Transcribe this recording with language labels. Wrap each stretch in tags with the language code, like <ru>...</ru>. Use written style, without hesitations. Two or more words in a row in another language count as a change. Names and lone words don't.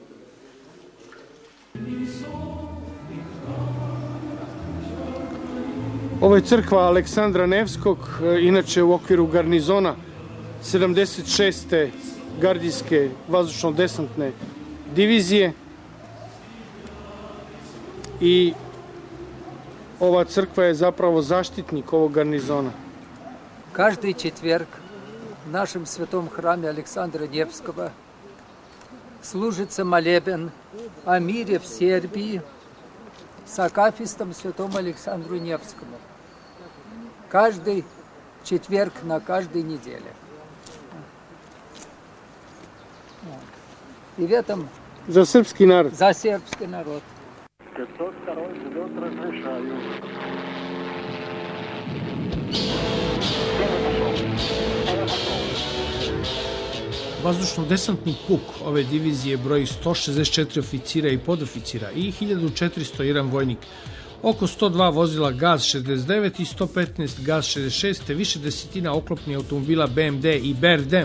<sr>Ovo je crkva Aleksandra Nevskog, inače u okviru garnizona 76. gardijske vazdušno-desantne divizije. I ova crkva je zapravo zaštitnik ovog garnizona.</sr> <ru>Каждый четверг в нашем святом храме Александра Невского служится молебен о мире в Сербии с акафистом святому Александру Невскому. Каждый четверг на каждой неделе. И в этом...</ru> <sr>За српский народ.</sr> <ru>За сербский народ. 502 живет, разрешаю.</ru> <sr>Vazdušno-desantni puk ove divizije broji 164 oficira i podoficira i 1401 vojnik, oko 102 vozila GAZ-69 i 115 GAZ-66 te više desetina oklopnih automobila BMD i BRDM.</sr>